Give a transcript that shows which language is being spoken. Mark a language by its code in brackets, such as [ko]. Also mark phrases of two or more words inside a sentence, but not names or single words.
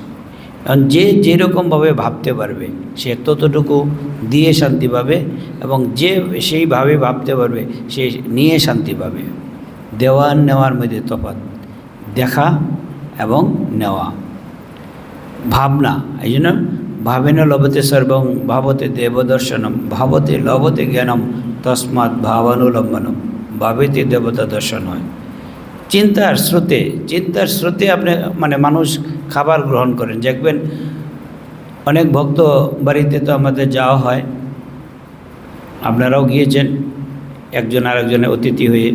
[bn] কারণ যে যেরকমভাবে ভাবতে পারবে সে ততটুকু দিয়ে শান্তি পাবে, এবং যে সেইভাবে ভাবতে পারবে সে নিয়ে শান্তি পাবে। দেওয়া নেওয়ার মধ্যে তফাৎ, দেখা এবং নেওয়া, ভাবনা। এই জন্য [sa] ভাবেন লভতে সর্বং ভাবতে দেবদর্শনম, ভাবতে লভতে জ্ঞানম, তস্মাৎ ভাবানুলম্বনম, [bn] ভাবেতে দেবতা দর্শন হয়। চিন্তার স্রোতে আপনি মানে মানুষ খাবার গ্রহণ করেন। দেখবেন অনেক ভক্ত বাড়িতে তো আমাদের যাওয়া হয়, আপনারাও গিয়েছেন একজন আরেকজনের অতিথি হয়ে।